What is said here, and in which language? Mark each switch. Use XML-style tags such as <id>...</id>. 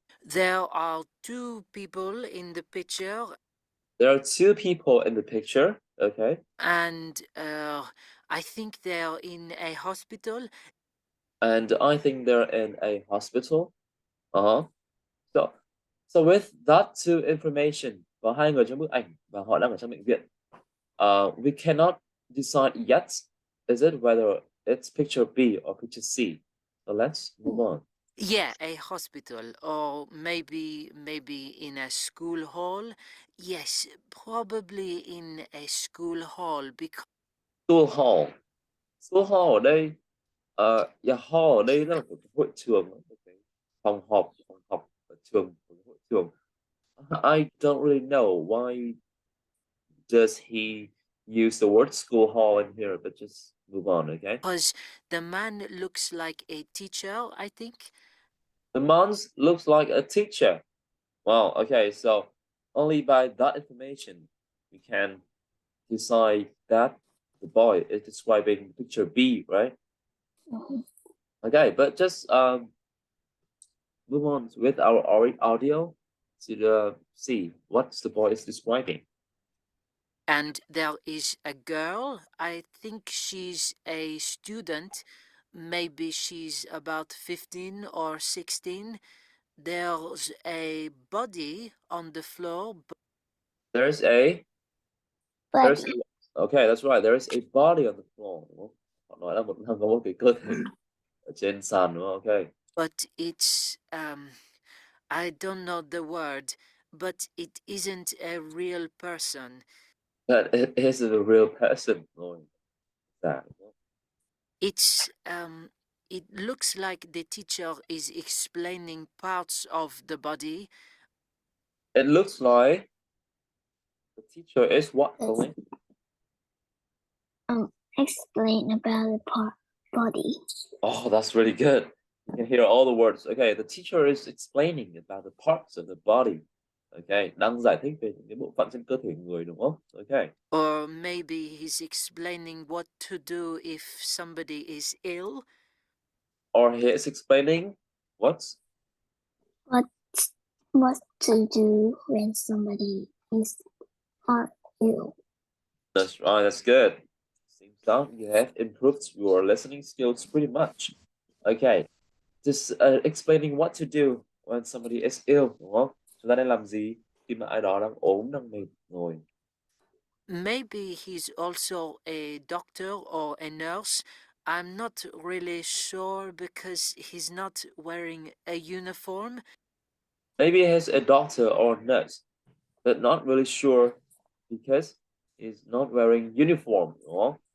<en>There are two people in the picture. There are two people in the picture. Okay. And I think they're in a hospital. And I think they're in a hospital. Uh-huh. So with that two information,</en> <vi>có hai người trong bức ảnh và họ đang ở trong bệnh viện.</vi> <en>We cannot decide yet, is it whether it's picture B or picture C. So let's move on. Yeah, a hospital, or maybe in a school hall. Yes, probably in a school hall because. School hall.</en> <vi>School hall ở đây, yeah, hall ở đây là một cái hội trường, một cái phòng họp ở trường, một cái hội trường.</vi> <en>I don't really know why does he use the word school hall in here, but just move on, okay? Because the man looks like a teacher, I think. The man looks like a teacher. Wow, okay, so only by that information we can decide that the boy is describing picture B, right? Mhm. Okay, but just move on with our audio to see what the boy is describing. And there is a girl, I think she's a student, maybe she's about 15 or 16. There's a body on the floor. There's a But okay, that's right. There is a body on the floor.</en> <vi>Đúng không? Họ nói là có một cái cơ thể ở trên sàn đúng không?</vi> <en>Okay. But it's I don't know the word, but it isn't a real person. That it is a real person.</en> <vi>Rồi. Dạ, đúng không?</vi> <en>It's it looks like the teacher is explaining parts of the body. It looks like the teacher is what, Yes. Colleen? Explain about the body. Oh, that's really good. You can hear all the words. Okay, the teacher is explaining about the parts of the body.</en> <vi>Okay, đang giải thích về những cái bộ phận trên cơ thể người đúng không?</vi> <en>Okay. Or maybe he's explaining what to do if somebody is ill. Or he is explaining what? What to do when somebody is ill. That's right, that's good. Seems that you have improved your listening skills pretty much. Okay, just explaining what to do when somebody is ill,</en> <vi>đúng không? Chúng ta nên làm gì khi mà ai đó đang ốm, đang mệt rồi.</vi> <en>Maybe he's also a doctor or a nurse. I'm not really sure because he's not wearing a uniform. Maybe he's a doctor or nurse, but not really sure because he's not wearing uniform,</en> <vi>đúng không?</vi>